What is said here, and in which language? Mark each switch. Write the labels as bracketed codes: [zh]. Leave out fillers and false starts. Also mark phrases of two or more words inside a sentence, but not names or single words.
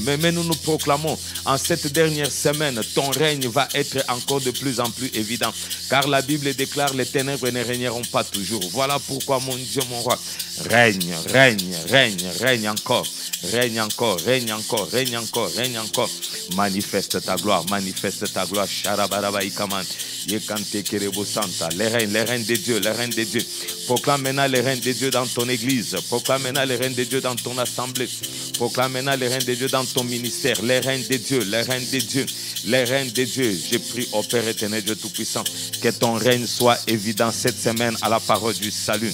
[fr] Mais nous proclamons en cette dernière semaine, ton règne va être encore de plus en plus évident. Car la Bible déclare, les ténèbres ne régneront pas toujours. Voilà pourquoi, mon Dieu, mon roi, règne, règne, règne, règne encore. Règne encore, règne encore, règne encore, règne encore. Manifeste ta gloire, Sharabaraba ikaman. Yekante kerebo santa. Les règnes de Dieu, les règnes de Dieu. Proclame maintenant les règnes de Dieu dans ton église. Proclame maintenant les règnes de Dieu dans ton assemblée. Proclame maintenant les règnes de Dieu dans ton ministère. Les règnes de Dieu, les règnes de Dieu, les règnes de Dieu. Je prie au Père éternel, Dieu Tout-Puissant, que ton règne soit évident cette semaine à la parole du salut.